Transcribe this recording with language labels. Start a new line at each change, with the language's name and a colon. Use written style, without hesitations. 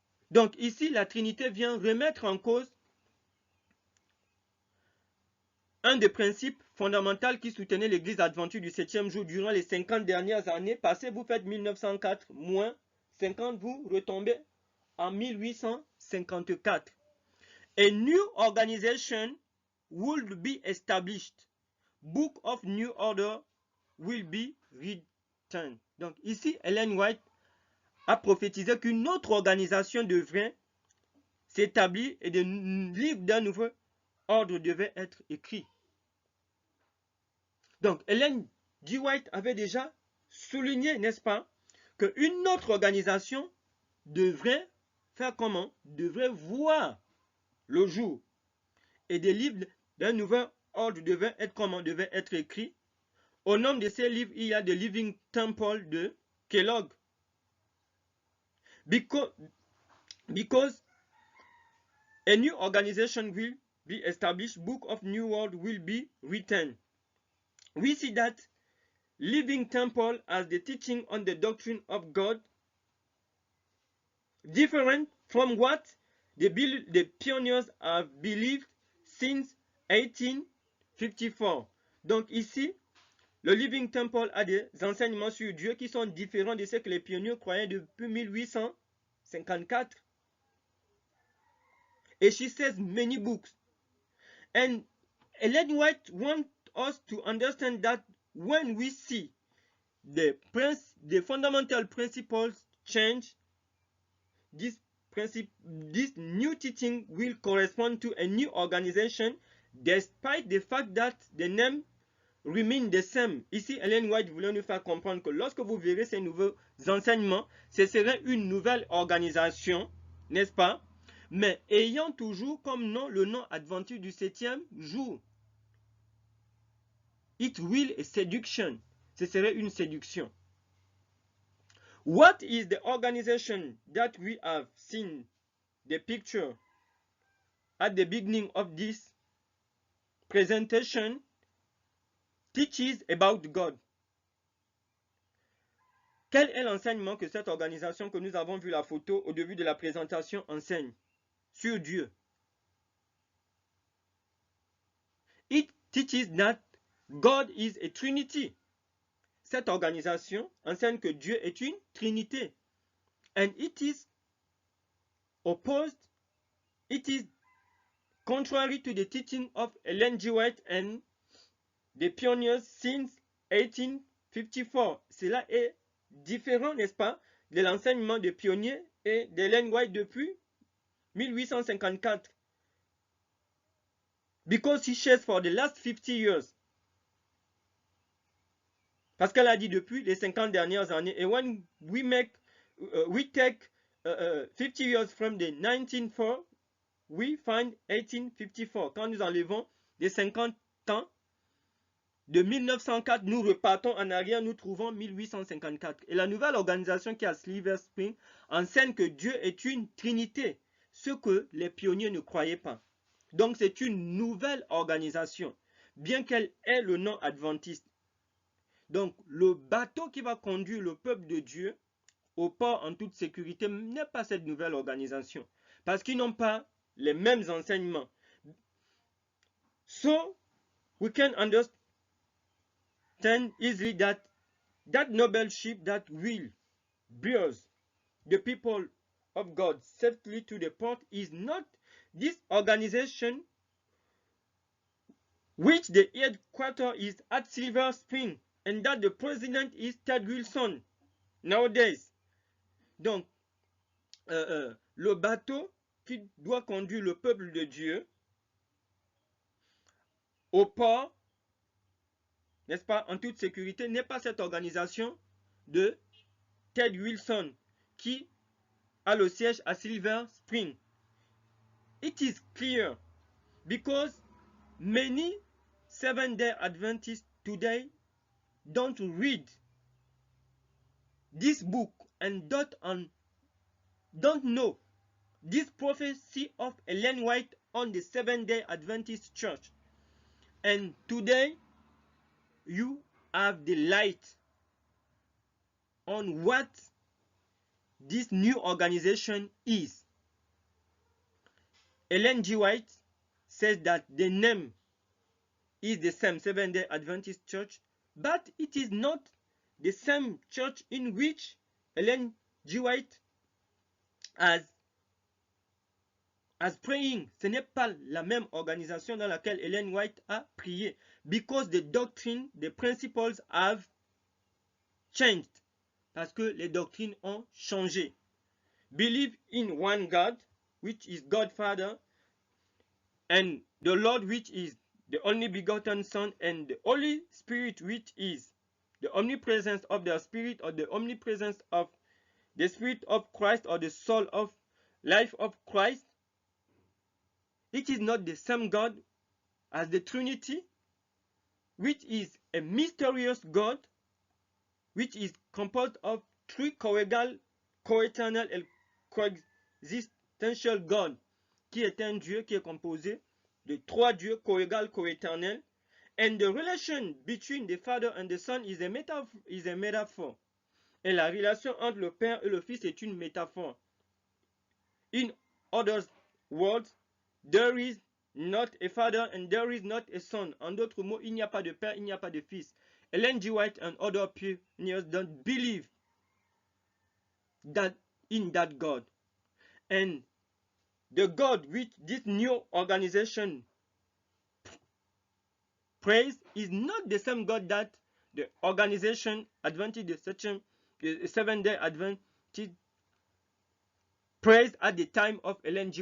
French: Donc ici, la Trinité vient remettre en cause un des principes fondamentaux qui soutenait l'Église adventiste du 7e jour durant les 50 dernières années. Passez, vous faites 1904 moins 50, vous retombez en 1854.
English: A new organization would be established. Book of New Order will be written.
French: Donc ici, Ellen White a prophétisé qu'une autre organisation devrait s'établir et des livres d'un nouveau ordre devaient être écrits. Donc Ellen G. White avait déjà souligné, n'est-ce pas, qu'une autre organisation devrait faire comment? Devrait voir le jour. Et des livres d'un nouvel ordre devaient être comment? Devaient être écrits. Au nom de ces livres, il y a The Living Temple de Kellogg.
English: Because a new organization will be established, Book of New World will be written. We see that Living Temple as the teaching on the doctrine of God, different from what the pioneers have believed since 1854.
French: Donc ici, le Living Temple a des enseignements sur Dieu qui sont différents de ce que les pionniers croyaient depuis 1854.
English: And she says many books. And Ellen White wants us to understand that when we see the fundamental principles change, this new teaching will correspond to a new organization, despite the fact that the name remain the same.
French: Ici, Ellen White voulait nous faire comprendre que lorsque vous verrez ces nouveaux enseignements, ce serait une nouvelle organisation, n'est-ce pas? Mais ayant toujours comme nom le nom adventiste du 7e jour.
English: It will a seduction.
French: Ce serait une séduction.
English: What is the organization that we have seen the picture at the beginning of this presentation teaches about God?
French: Quel est l'enseignement que cette organisation que nous avons vu la photo au début de la présentation enseigne sur Dieu?
English: It teaches that God is a Trinity.
French: Cette organisation enseigne que Dieu est une Trinité.
English: And it is opposed, it is contrary to the teaching of Ellen G. White and the pioneers since 1854.
French: Cela est différent, n'est-ce pas, de l'enseignement des pionniers et d'Ellen White depuis 1854.
English: Because he shares for the last 50 years.
French: Parce qu'elle a dit depuis les 50 dernières années. Et
English: when we take 50 years from the 1904, we find 1854.
French: Quand nous enlevons les 50 ans de 1904, nous repartons en arrière, nous trouvons 1854. Et la nouvelle organisation qui est à Silver Spring enseigne que Dieu est une trinité, ce que les pionniers ne croyaient pas. Donc c'est une nouvelle organisation, bien qu'elle ait le nom adventiste. Donc le bateau qui va conduire le peuple de Dieu au port en toute sécurité n'est pas cette nouvelle organisation, parce qu'ils n'ont pas les mêmes enseignements.
English: So we can understand easily that noble ship that will bear the people of God safely to the port is not this organization, which the headquarters is at Silver Spring, and that the president is Ted Wilson nowadays.
French: Donc, le bateau qui doit conduire le peuple de Dieu au port, n'est-ce pas, en toute sécurité, n'est pas cette organisation de Ted Wilson qui a le siège à Silver Spring.
English: It is clear because many Seventh-day Adventists today don't read this book and don't know this prophecy of Ellen White on the Seventh-day Adventist Church. And today you have the light on what this new organization is. Ellen G. White says that the name is the same, Seventh-day Adventist Church, but it is not the same church in which Ellen G. White as praying.
French: Ce n'est pas la même organisation dans laquelle Ellen White a prié,
English: because the doctrine, the principles have changed,
French: parce que les doctrines ont changé.
English: Believe in one God, which is God Father, and the Lord, which is the only begotten Son, and the Holy Spirit, which is the omnipresence of the Spirit, or the omnipresence of the Spirit of Christ, or the soul of life of Christ. It is not the same God as the Trinity, which is a mysterious God, which is composed of three co-equal, co-eternal and co-existential God,
French: qui est un Dieu qui est composé de trois dieux co-égal, co-éternel.
English: And the relation between the Father and the Son is a metaphor.
French: Et la relation entre le Père et le Fils est une métaphore.
English: In other words, there is not a father and there is not a son.
French: En d'autres mots, il n'y a pas de père, il n'y a pas de fils.
English: Ellen G. White and other pioneers don't believe that in that God. And the God which this new organization praise is not the same God that the organization Adventist, the Seventh-day Adventist praised at the time of Ellen G.